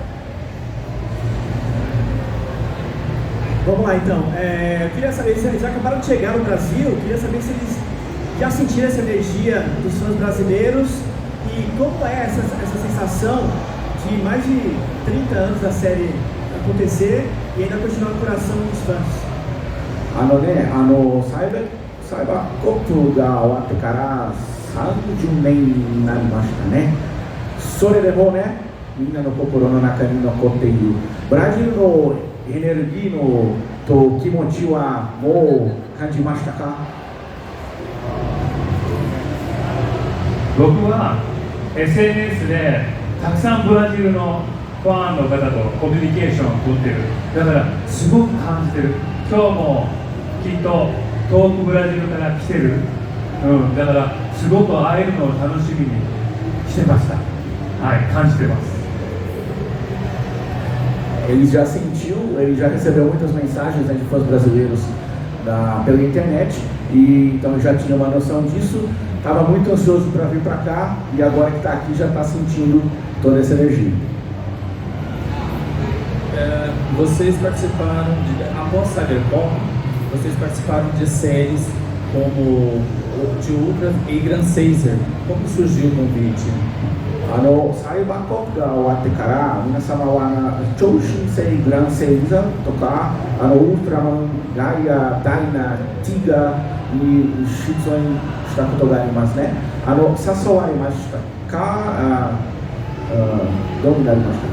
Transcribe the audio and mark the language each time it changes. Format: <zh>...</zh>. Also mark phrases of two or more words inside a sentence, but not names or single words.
<pt>Vamos lá então, eu queria saber, eles acabaram de chegar no Brasil, eu queria saber se eles já sentiram essa energia dos fãs brasileiros e como é essa sensação de mais de 30 anos da série acontecer e ainda continuar no coração dos fãs.</pt> <ja>サイバーコップが終わってから30年になりましたね。それでもね、みんなの心の中に残っているブラジルのエネルギーのと気持ちはもう感じましたか？僕は SNS でたくさんブラジルのファンの方とコミュニケーションを取ってる。だからすごく感じてる。今日もきっと遠くブラジルから来てる、だからすごく会えるのを楽しみにしてました。はい、感じてます。</ja> <pt>Ele já recebeu muitas mensagens, né, de fãs brasileiros pela internet e então já tinha uma noção disso, estava muito ansioso para vir para cá e agora que está aqui já está sentindo toda essa energia. Vocês participaram após Cyberpunk, vocês participaram de séries como de Ultra e Grand Caesar. Como surgiu o convite?</pt> <ja>サイバーコップが終わってから皆様は超新星グランセイザーとかウルトラマン、ガイア、ダイナ、ティガに出演したことがありますね。誘われましたか？どうになりましたか？</ja>